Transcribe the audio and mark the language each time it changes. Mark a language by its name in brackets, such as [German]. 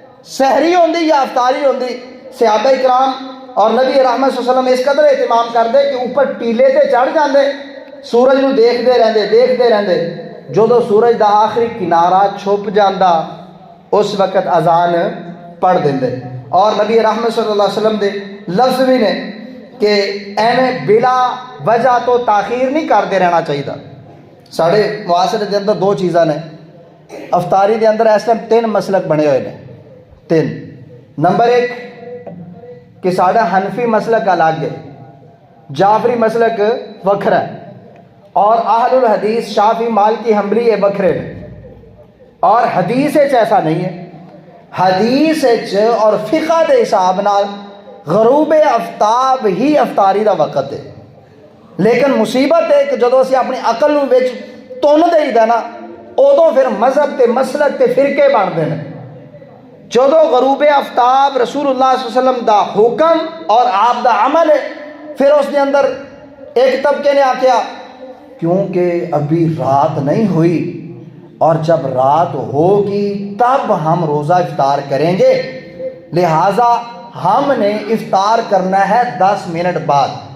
[Punjabi] سحری ہوندی یا افطاری ہوندی، صحابہ اکرام اور نبی رحمت صلی اللہ علیہ وسلم اس قدر اہتمام کرتے کہ اوپر ٹیلے تے چڑھ جاندے، سورج نو دیکھتے رہندے. جدو سورج دا آخری کنارہ چھپ جاندہ اس وقت اذان پڑھ دیندے. اور نبی رحمت صلی اللہ علیہ وسلم دے لفظ بھی نے کہ ایویں بلا وجہ تو تاخیر نہیں کرتے رہنا چاہیے. ساڑھے معاشرے دے اندر 2 چیزاں نے. افطاری دے اندر اس ٹائم 3 مسلک بنے ہوئے نے. 3 نمبر 1 کہ ساڑھا حنفی مسلک الگ ہے، جعفری مسلک وکھرا ہے، اور اہل الحدیث شافعی مالکی حنبلی یہ وکھرے نے. [Urdu] اور حدیث ایسا نہیں ہے. [Punjabi] حدیث اور فقہ دے حساب نال غروب آفتاب ہی افطاری دا وقت ہے. لیکن مصیبت ہے کہ جدو اسی اپنی عقل نو وچ تن دئی دا نا، ادو پھر مذہب تے مسلک تے فرقے بنتے ہیں. جدو غروب آفتاب رسول اللہ صلی اللہ علیہ وسلم دا حکم اور آپ دا عمل ہے، پھر اس کے اندر ایک طبقے نے آکھیا [Urdu] کیونکہ ابھی رات نہیں ہوئی اور جب رات ہوگی تب ہم روزہ افطار کریں گے، لہٰذا ہم نے افطار کرنا ہے 10 منٹ بعد.